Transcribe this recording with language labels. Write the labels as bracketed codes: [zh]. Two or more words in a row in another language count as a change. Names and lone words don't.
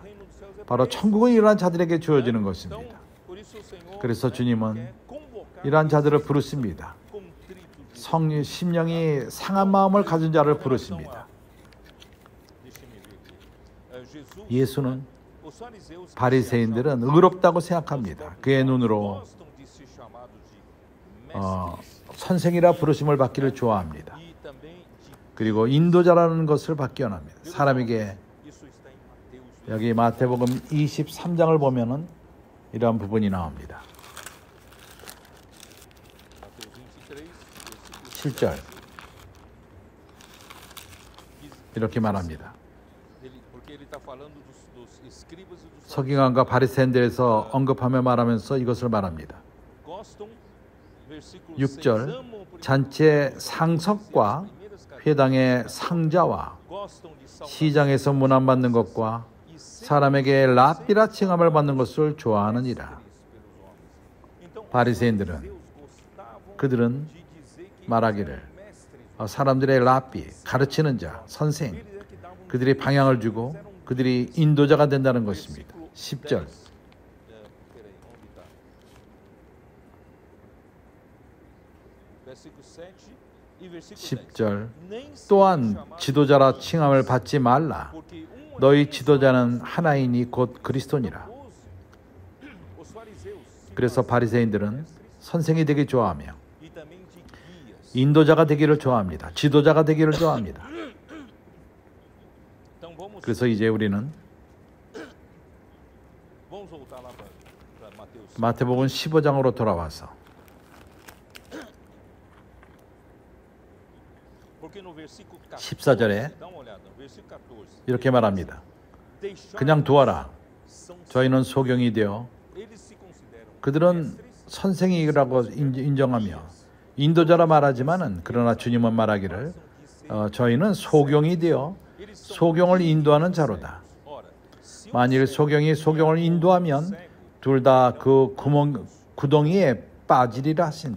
[pt] o reino dos céus é [ko] 바로 천국은 이러한 자들에게 주어지는 것입니다. [pt] por isso o Senhor [ko] 그래서 주님은 [pt] quer convocar [ko] 이러한 자들을 부르십니다. [pt] contritos de [ko] 심령이 상한 마음을 가진 자를 부르십니다. [pt] Deixa-me ver aqui. Jesus, [ko] 예수는 [pt] os Os fariseus [ko] 바리새인들은 의롭다고 생각합니다. 그의 눈으로 [pt] gostam de ser chamado de mestres [ko] 선생이라 부르심을 받기를 좋아합니다. [pt] e também de [ko] 그리고 인도자라는 것을 받기 원합니다. 사람에게 [pt] isso está em Mateus [ko] 여기 마태복음 23장을 보면은 이러한 부분이 나옵니다. [pt] Mateus 23, versículo [ko] 7절 이렇게 말합니다. [pt] porque ele está falando dos escribas e dos [ko] 서기관과 바리새인들에서 언급하며 말하면서 이것을 말합니다. [pt] gostam, versículo [ko] 6절 [pt] 6, amam por [ko] 잔치의 상석과 회당의 상자와 [pt] gostam de salvação [ko] 시장에서 문안받는 것과 [pt] e sempre [ko] 사람에게 랍비라 칭함을 받는 것을 좋아하느니라. [pt] pelos homens. Então, [ko] 바리새인들은 [pt] Deus gostavam [ko] 그들은 [pt] de dizer que [ko] 말하기를 [pt] mestres, [ko] 사람들의 랍비, 가르치는 자, 선생, eles é que davam 그들이 방향을 주고 그들이 인도자가 된다는 것입니다. 10절 [pt] peraí, onde está? Versículo 7 e versículo 10. [ko] 10절 [pt] Nem se [ko] 또한 [pt] chamado [ko] 지도자라 칭함을 받지 말라. [pt] porque um [ko] 너희 지도자는 하나이니 곧 그리스도니라. [pt] os fariseus se [ko] 그래서 바리새인들은 선생이 되기 좋아하며 [pt] e também de guias. [ko] 인도자가 되기를 좋아합니다. 지도자가 되기를 좋아합니다. [pt] Então [ko] 그래서 이제 우리는 [pt] vamos voltar lá para Mateus. [ko] 마태복음 15장으로 돌아와서 [pt] Porque no versículo [ko] 14절에 [pt] dá uma olhada, no versículo 14. [ko] 이렇게 말합니다. [pt] Deixar [ko] 그냥 두어라. [pt] são [ko] 저희는 소경이 되어 [pt] eles se consideram [ko] 그들은 선생이라고 인정하며 인도자라 말하지만은 그러나 주님은 말하기를 저희는 소경이 되어 소경을 인도하는 자로다. [pt] ora, se [ko] 만일 소경이 소경을 인도하면 둘 다 그 구덩이에 빠지리라 하신대.